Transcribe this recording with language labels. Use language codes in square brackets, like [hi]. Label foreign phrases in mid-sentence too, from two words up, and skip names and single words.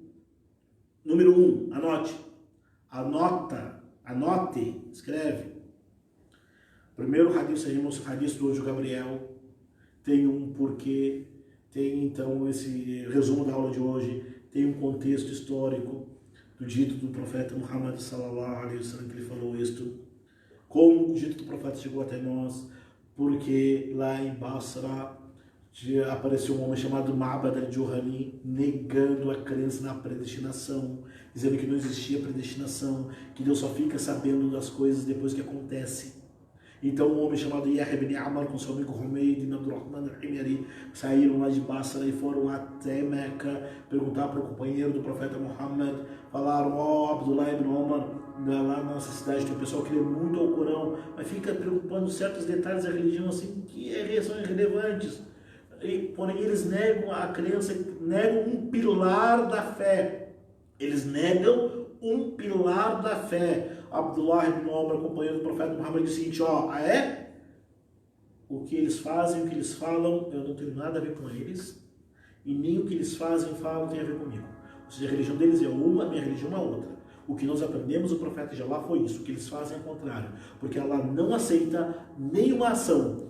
[pt] Número 1, anote, escreve. Primeiro hadith, seguimos o hadith do anjo Gabriel, tem um porquê, tem então esse resumo da aula de hoje, tem um contexto histórico do dito do profeta Muhammad [ar] صلى الله عليه وسلم, [pt] que ele falou isto, como o dito do profeta chegou até nós, porque lá em Basra apareceu um homem chamado Ma'bad al-Juhani negando a crença na predestinação, dizendo que não existia predestinação, que Deus só fica sabendo das coisas depois que acontece. Então um homem chamado Yahya ibn Amr com seu amigo Humayd ibn Abdurrahman al-Himyari saíram lá de Basra e foram até Meca perguntar para o companheiro do profeta Muhammad. Falaram, Abdullah ibn Umar, lá na nossa cidade tem um pessoal que lê muito ao Corão, mas fica preocupando certos detalhes da religião assim que são irrelevantes. Porém eles negam a crença, negam um pilar da fé. Eles negam um pilar da fé. Abdullah ibn Umar, companheiro do profeta Muhammad, disse o seguinte, o que eles fazem, o que eles falam, eu não tenho nada a ver com eles, e nem o que eles fazem e falam tem a ver comigo. Ou seja, a religião deles é uma, a minha religião é outra. O que nós aprendemos do profeta de Allah foi isso, o que eles fazem é o contrário, porque Allah não aceita nenhuma ação.